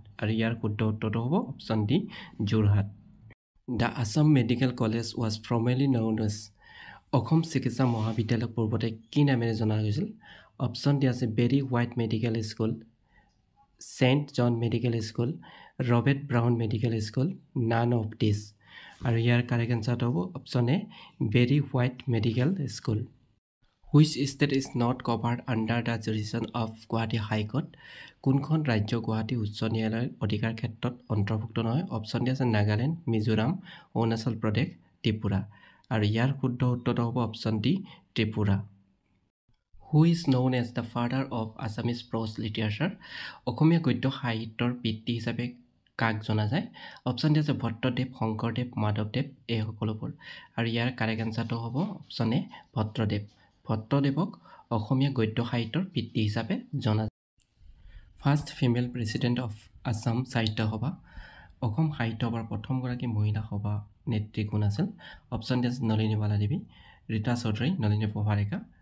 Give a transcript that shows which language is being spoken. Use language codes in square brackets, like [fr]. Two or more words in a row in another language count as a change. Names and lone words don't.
[as] আৰু ইয়াৰ শুদ্ধ উত্তৰটো হ'ব [en] option D [as] যোৰহাট [en] The Assam Medical College was formerly known as [as] অসম চিকিৎসা মহাবিদ্যালয় পূৰ্বতে কি নামেৰে জনা গৈছিল অপশ্যন দি আছে বেৰী হোৱাইট মেডিকেল স্কুল চেণ্ট জন মেডিকেল স্কুল ৰবাৰ্ট ব্ৰাউন মেডিকেল স্কুল [en] none of this [as] আৰু ইয়াৰ [en] correct answerটো [as] হ'ব [en] option A [as] বেৰী হোৱাইট মেডিকেল স্কুল [en] Which state is not covered under the jurisdiction of Guwahati High Court? [as] কোনখন ৰাজ্য গুৱাহাটী উচ্চ ন্যায়ালয়ৰ অধিকাৰ ক্ষেত্ৰত অন্তৰ্ভুক্ত নহয় অপশ্যন দি আছে নাগালেণ্ড মিজোৰাম অৰুণাচল প্ৰদেশ ত্ৰিপুৰা আৰু ইয়াৰ শুদ্ধ উত্তৰটো হ'ব [en] option D [as] ত্ৰিপুৰা [en] Who is known as the father of Assamese prose literature? [as] অসমীয়া গদ্য সাহিত্যৰ পিতৃ হিচাপে কাক জনা যায় অপশ্যন দি আছে ভট্টদেৱ শংকৰদেৱ মাধৱদেৱ এই সকলোবোৰ আৰু ইয়াৰ [en] correct answerটো [as] হ'ব [en] option A [as] ভট্টদেৱক অসমীয়া গদ্য সাহিত্যৰ পিতৃ হিচাপে জনা যায় [en] first female president of [as] আছাম সাহিত্য সভা অসম সাহিত্য সভাৰ প্ৰথমগৰাকী মহিলা সভা নেত্ৰী কোন আছিল অপশ্যন দি আছে নলিনীবালা দেৱী ৰীতা চৌধুৰী নলিনী প্ৰভাৰেখা